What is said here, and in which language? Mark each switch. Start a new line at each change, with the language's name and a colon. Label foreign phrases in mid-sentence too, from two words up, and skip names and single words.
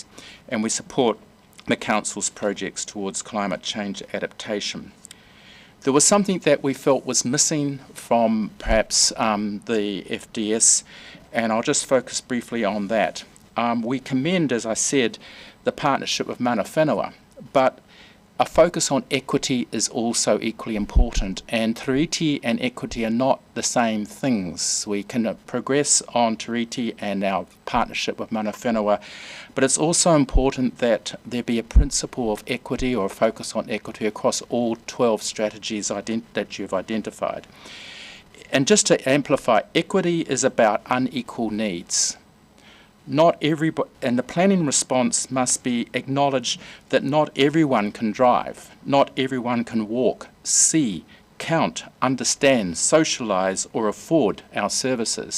English: And we support the Council's projects towards climate change adaptation. There was something that we felt was missing from perhaps the FDS, and I'll just focus briefly on that. We commend, as I said, the partnership with
Māori: mana whenua,
English: but a focus on equity is also equally important, and tiriti and equity are not the same things. We can progress on tiriti and our partnership with
Māori: mana whenua,
English: but it's also important that there be a principle of equity or a focus on equity across all 12 strategies that you've identified. And just to amplify, equity is about unequal needs. not everybody, and the planning response must be acknowledged that not everyone can drive, not everyone can walk, see, count, understand, socialise or afford our services.